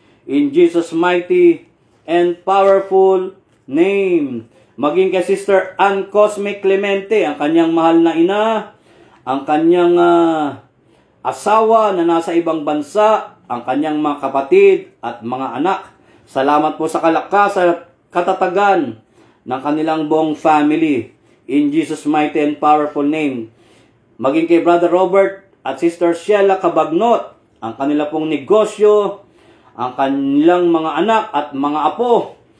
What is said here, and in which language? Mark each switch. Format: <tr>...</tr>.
<en>In Jesus' mighty and powerful name.</en> <tl>Maging kay Sister Ann Cosme Clemente, ang kanyang mahal na ina, ang kanyang asawa na nasa ibang bansa, ang kanyang mga kapatid at mga anak. Salamat po sa kalakasan at katatagan ng kanilang buong family.</tl> <en>In Jesus' mighty and powerful name.</en> <tl>Maging kay Brother Robert at Sister Sheila Cabagnot, ang kanila pong negosyo, ang kanilang mga anak at mga apo.</tl>